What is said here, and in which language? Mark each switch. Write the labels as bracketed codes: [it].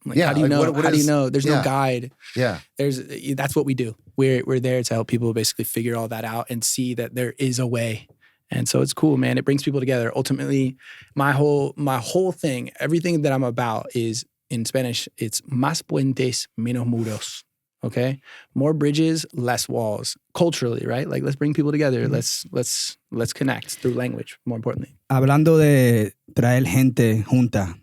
[en] Like, Yeah, how do you like, know? what How do you is- know? There's no guide. Yeah. That's what we do. We're there to help people basically figure all that out and see that there is a way. And so it's cool, man. It brings people together. Ultimately, my whole thing, everything that I'm about is in Spanish. [es] It's más puentes, menos muros. [en] Okay, more bridges, less walls. Culturally, right? Like let's bring people together. Let's connect through language. More importantly. [es] Hablando de traer gente junta.